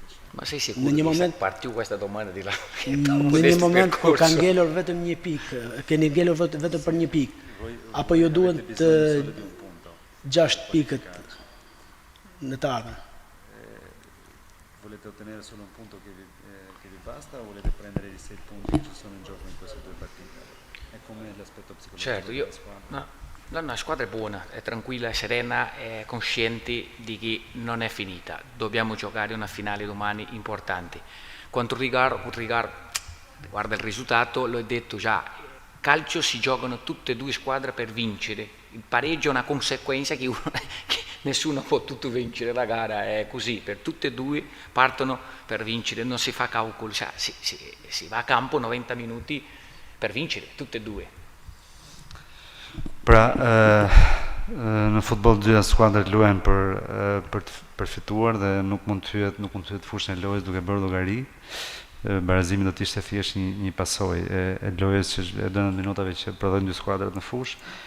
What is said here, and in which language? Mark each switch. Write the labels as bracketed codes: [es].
[it] Ma sei sicuro che partiu questa domanda di là? [sq] Në një moment kur kanë ngelur vetëm një pikë, keni ngelur vetëm për një pikë, apo ju duhen të 6 pikët në të ardhmen? [it] Volete ottenere solo un punto che vi basta o volete prendere i 6 punti che ci sono in gioco in queste 2 partite? È come l'aspetto psicologico della squadra? No, la squadra è buona, è tranquilla, è serena, è consciente di che non è finita. Dobbiamo giocare una finale domani importante. Quanto riguarda il risultato, l'ho detto già, calcio si giocano tutte e 2 squadre per vincere. Il pareggio è una conseguenza che nessuno può tutto vincere la gara, è così, per tutte e 2 partono per vincere, non si fa calcolo, cioè, si va a campo 90 minuti per vincere, tutte e 2. [sq] Pra, në futboll dyja skuadrat luajnë për fituar dhe nuk mund të hyet fushën e lojës duke bërë llogari. barazimi do të ishte thjesht një pasojë e lojës që e 12 minutave që prodhojnë dy skuadrat në fushë.